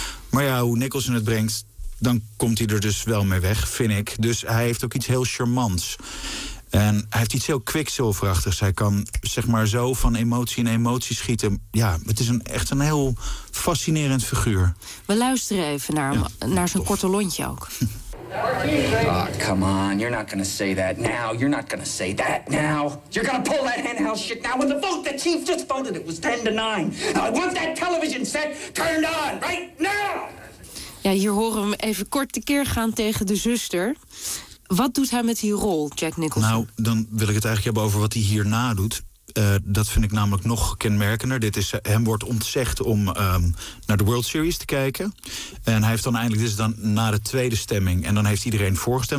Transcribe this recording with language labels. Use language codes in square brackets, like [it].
[nl] Maar ja, hoe Nicholson het brengt, dan komt hij er dus wel mee weg, vind ik. Dus hij heeft ook iets heel charmants. En hij heeft iets heel kwikzilverachtigs. Hij kan zeg maar zo van emotie in emotie schieten. Ja, het is echt een heel fascinerend figuur. We luisteren even naar zijn korte lontje ook. [en] Oh, come on, you're not gonna say that now. You're not gonna say that now. You're gonna pull that handheld shit now. With the vote the chief just voted, it was 10-9. I want that television set turned on right now. [nl] Ja, hier horen we hem even kort tekeer gaan tegen de zuster. Wat doet hij met die rol, Jack Nicholson? Nou, dan wil ik het eigenlijk hebben over wat hij hierna doet. Dat vind ik namelijk nog kenmerkender. Hem wordt ontzegd om naar de World Series te kijken. En hij heeft dan eindelijk, dit is dan na de tweede stemming. En dan heeft iedereen voorgestemd.